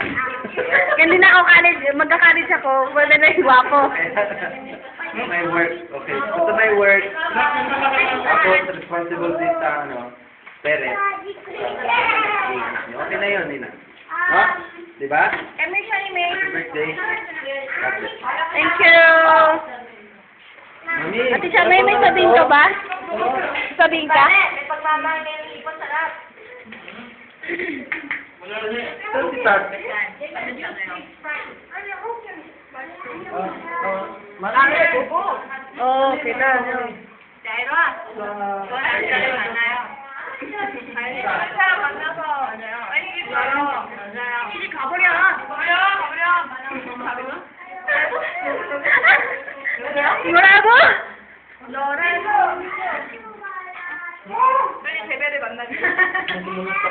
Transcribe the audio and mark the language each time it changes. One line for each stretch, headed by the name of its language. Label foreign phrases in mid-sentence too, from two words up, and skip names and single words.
Filipino: Ganun ako college, magka-college ako, pwede na yung gwapo. May work, okay. Basta may work, ako responsible din sa parents. Okay na yun, Nina. No? Diba? Kami siya ni May.
English: Happy birthday. God bless. Thank you.
Filipino: Mami. Ate siya, may sabihin ka ba? Sabihin ka? May pagmamahal na yung ipon sa lahat. Ito si Tat. Marami. Oo, okay na.
Korean: Jairo ah. 빨리 가버려. 뭐라고? 빨리 베베를 만나자.